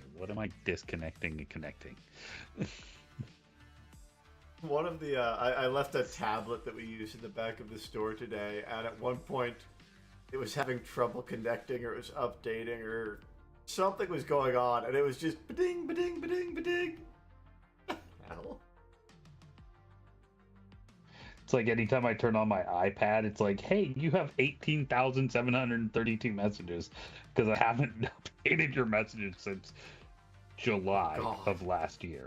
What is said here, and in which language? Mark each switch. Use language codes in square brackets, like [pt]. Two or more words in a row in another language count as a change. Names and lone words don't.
[en] What am I disconnecting and connecting? One of the I left a tablet that we used in the back of the store today, and at one point it was having trouble connecting, or it was updating, or something was going on, and it was just ba-ding, ba-ding, ba-ding, ba-ding. Hell. It's like anytime I turn on my iPad, it's like, hey, you have 18,732 messages, because I haven't updated your messages since July of last year.